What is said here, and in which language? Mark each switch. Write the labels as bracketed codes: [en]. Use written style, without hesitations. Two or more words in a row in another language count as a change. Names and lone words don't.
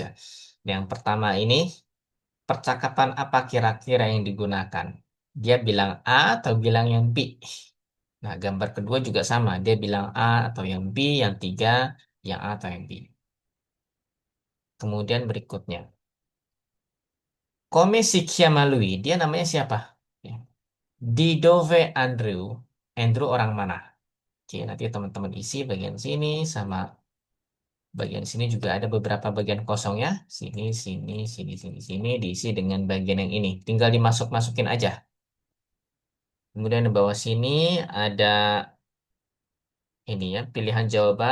[id] Yang pertama ini, percakapan apa kira-kira yang digunakan? Dia bilang A atau bilang yang B? Nah, gambar kedua juga sama. Dia bilang A atau yang B, yang tiga, yang A atau yang B. Kemudian berikutnya. [it] Come si chiama lui? [id] Dia namanya siapa? Ya. [it] Di dove [id] Andrew? Andrew orang mana? Oke, nanti teman-teman isi bagian sini sama bagian sini juga ada beberapa bagian kosong ya. Sini, sini, sini, sini, sini. Diisi dengan bagian yang ini. Tinggal dimasuk-masukin aja. Kemudian di bawah sini ada ini ya, pilihan jawaban.